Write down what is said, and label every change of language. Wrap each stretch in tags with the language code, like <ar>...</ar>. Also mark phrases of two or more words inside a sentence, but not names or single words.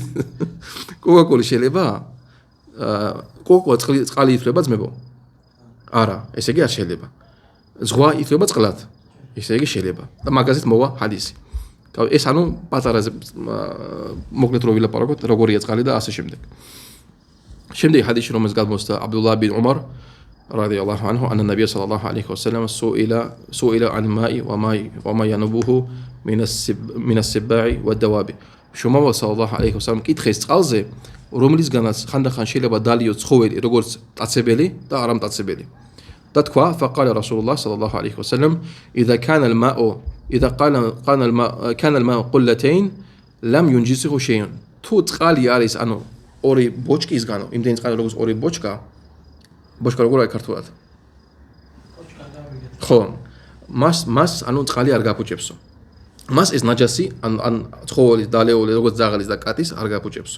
<ka>კოკაკოლა შეიძლება კოკაკოლა წყალი ითვლება ძმებო? არა, ესე იგი არ შეიძლება. ზღვა ითვლება წყლად. ესე იგი შეიძლება. და მაგაზეც მოვა ჰადისი. ეს ანუ პატარაზე მოკლედ რო ვილაპარაკოთ, როგორია წყალი და ასე შემდეგ. შემდეგ ჰადისი რომელს გადმოსცა აბდულაჰ ბინ უმარ</ka> <ar>رضي الله عنه أن النبي صلى الله عليه وسلم سئل عن الماء وما ينوبه من السباع والدواب.</ar> <ka>Shuma</ka> <ar>صلى الله عليه وسلم</ar> <ka>კითხეს წყალზე, რომლისგანაც ხანდახან შეიძლება დალიო ცხოველი, როგორც მტაცებელი და არამტაცებელი. და თქვა,</ka> <ar>فقال رسول الله صلى الله عليه وسلم اذا كان الماء قلتين لم ينجسه شيء.</ar> <ka>თუ წყალი არის, ანუ ორი ბოჭკისგანო, იმდენი წყალი როგორც ორი ბოჭკა როგორ არის ქართულად? ხო, მას ანუ წყალი არ გაფუჭებსო. მას ეს ნაჯასი ან ცხოველის, დალეული, როგორც ძაღლის და კატის არ გაფუჭებსო.</ka>